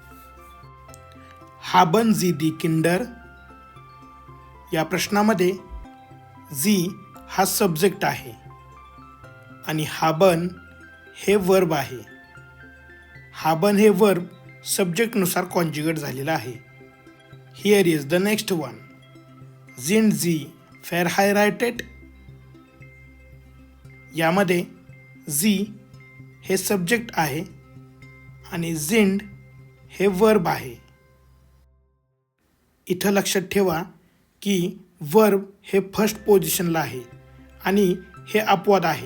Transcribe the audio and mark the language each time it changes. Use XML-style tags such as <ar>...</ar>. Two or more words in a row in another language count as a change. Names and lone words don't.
<de>haben Sie die Kinder?</de> <mr>या प्रश्नामध्ये जी हा सब्जेक्ट आहे आणि haben हे वर्ब आहे. haben हे वर्ब सब्जेक्टनुसार कॉन्जुगेट झालेलं आहे.</mr> <en>here is the next one.</en> <de>sind Sie verheiratet?</de> <mr>यामध्ये जी हे सब्जेक्ट आहे आणि sind हे वर्ब आहे. इथं लक्षात ठेवा की वर्ब हे</mr> <en>first positionला</en> <mr>आहे आणि हे अपवाद आहे.</mr>